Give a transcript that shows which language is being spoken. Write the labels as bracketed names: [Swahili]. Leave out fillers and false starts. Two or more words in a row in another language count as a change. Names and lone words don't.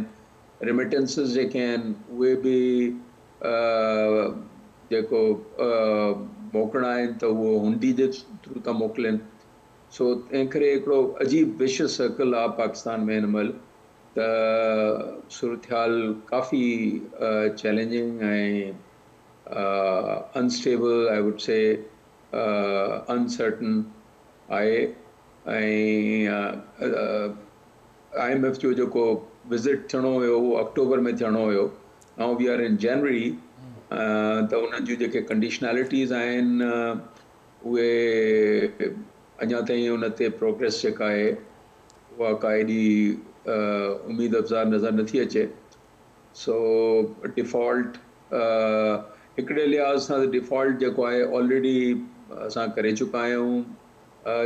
[Sindhi] रेमिटेंसिस जेके आहिनि उहे बि जेको मोकिलणा आहिनि त उहो हुंडी जे थ्रू था मोकिलनि। सो तंहिं करे हिकिड़ो अजीब [English] vicious circle [Sindhi] आहे पाकिस्तान में हिन महिल। त सूरत हाल काफ़ी चैलेंजिंग ऐं अनस्टेबल, [English] I would say uncertain [Sindhi] आहे। ऐं IMF जो जेको विज़िट थियणो हुयो उहो अक्टूबर में थियणो हुयो। [English] Now we are in January. [Sindhi] त उन्हनि जूं जेके कंडीशनैलिटीज़ आहिनि उहे अञा ताईं उन ते प्रोग्रेस जेका आहे उहा का एॾी उम्मीद अफ़ज़ा नज़र नथी अचे। सो डिफ़ॉल्ट हिकिड़े लिहाज़ सां डिफ़ॉल्ट जेको आहे ऑलरेडी असां करे चुका आहियूं।